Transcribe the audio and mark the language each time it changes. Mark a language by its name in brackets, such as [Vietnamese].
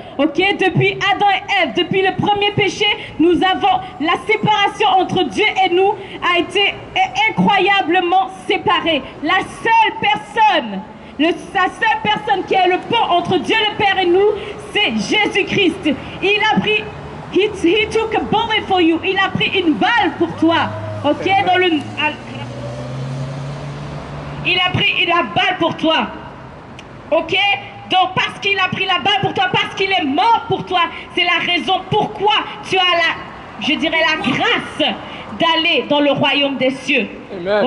[French] Ok, depuis Adam et Ève, depuis le premier péché, nous avons la séparation entre Dieu et nous a été incroyablement séparée. La seule personne qui est le pont entre Dieu le Père et nous, c'est Jésus-Christ. Il a pris, [English] he took a bullet for you. [French] Il a pris une balle pour toi. Ok, il a pris la balle pour toi. Ok, donc parce qu'il a pris la balle pour toi, parce qu'il est mort pour toi, c'est la raison pourquoi tu as la grâce d'aller dans le royaume des cieux. Amen.